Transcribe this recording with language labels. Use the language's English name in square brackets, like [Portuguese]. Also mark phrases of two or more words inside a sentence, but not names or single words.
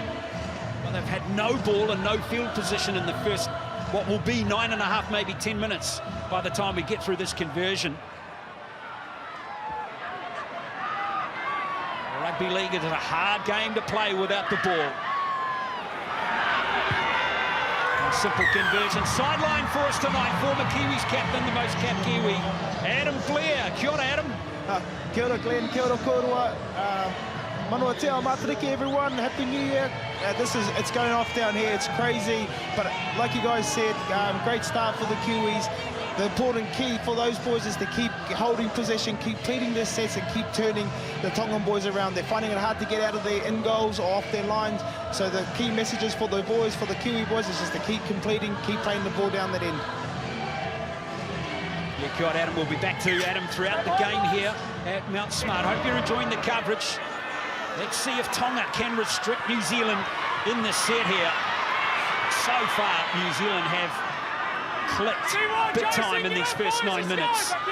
[English] Well, they've had no ball and no field position in the first, what will be 9.5, maybe 10 minutes by the time we get through this conversion. Rugby league is a hard game to play without the ball. A simple conversion. Sideline for us tonight. Former Kiwis captain, the most capped Kiwi, Adam Blair. [Māori] Kia ora, [English] Adam. [Māori] Kia ora, Glenn. Kia ora, korua. Manua te ao matariki, everyone. [English] Happy New Year. It's going off down here. It's crazy. But like you guys said, great start for the Kiwis. The important key for those boys is to keep holding possession, keep pleading their sets, and keep turning the Tongan boys around. They're finding it hard to get out of their in goals or off their lines. So the key messages for the boys, for the Kiwi boys, is just to keep completing, keep playing the ball down that end. [Māori] Yeah, kia ora, Adam. [English] We'll be back to Adam throughout the game here at Mount Smart. Hope you're enjoying the coverage. Let's see if Tonga can restrict New Zealand in this set here. So far, New Zealand have clicked big time in these first 9 minutes.